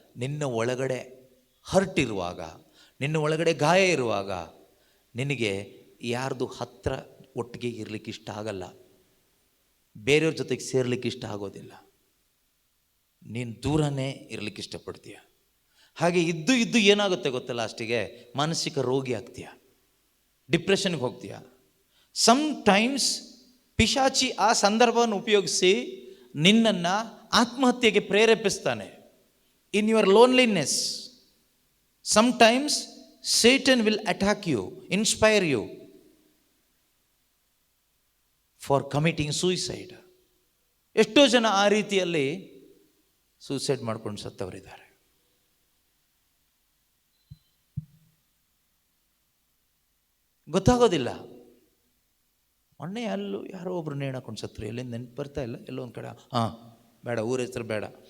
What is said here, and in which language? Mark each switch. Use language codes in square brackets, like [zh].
[kn] ನಿನ್ನ ಒಳಗಡೆ ಹರ್ಟ್ ಇರುವಾಗ, ನಿನ್ನ ಒಳಗಡೆ ಗಾಯ ಇರುವಾಗ ನಿನಗೆ ಯಾರ್ದು ಹತ್ರ ಒಟ್ಟಿಗೆ ಇರಲಿಕ್ಕೆ ಇಷ್ಟ ಆಗಲ್ಲ, ಬೇರೆಯವ್ರ ಜೊತೆಗೆ ಸೇರ್ಲಿಕ್ಕೆ ಇಷ್ಟ ಆಗೋದಿಲ್ಲ, ನೀನು ದೂರನೇ ಇರಲಿಕ್ಕೆ ಇಷ್ಟಪಡ್ತೀಯ. ಹಾಗೆ ಇದ್ದು ಏನಾಗುತ್ತೆ ಗೊತ್ತಲ್ಲ, ಲಾಸ್ಟಿಗೆ ಮಾನಸಿಕ ರೋಗಿ ಆಗ್ತೀಯ, ಡಿಪ್ರೆಷನ್ಗೆ ಹೋಗ್ತೀಯ. ಸಮ್ಟೈಮ್ಸ್ ಪಿಶಾಚಿ ಆ ಸಂದರ್ಭವನ್ನು ಉಪಯೋಗಿಸಿ ನಿನ್ನನ್ನು ಆತ್ಮಹತ್ಯೆಗೆ ಪ್ರೇರೇಪಿಸ್ತಾನೆ. [en] In your loneliness sometimes Satan will attack you, inspire you for committing suicide. [kn] ಎಷ್ಟೋ ಜನ ಆ ರೀತಿಯಲ್ಲಿ ಸೂಸೈಡ್ ಮಾಡ್ಕೊಂಡು ಸತ್ತವರಿದ್ದಾರೆ. ಗೊತ್ತಾಗೋದಿಲ್ಲ. ಮೊನ್ನೆ ಅಲ್ಲೂ ಯಾರೋ ಒಬ್ರು ನೇಣಾಕೊಂಡು ಸತ್ತರು, ಎಲ್ಲಿಂದ ನೆನಪು ಬರ್ತಾ ಇಲ್ಲ, ಎಲ್ಲೋ ಒಂದು ಕಡೆ, ಬೇಡ, ಊರ ಹೆಸರು ಬೇಡ.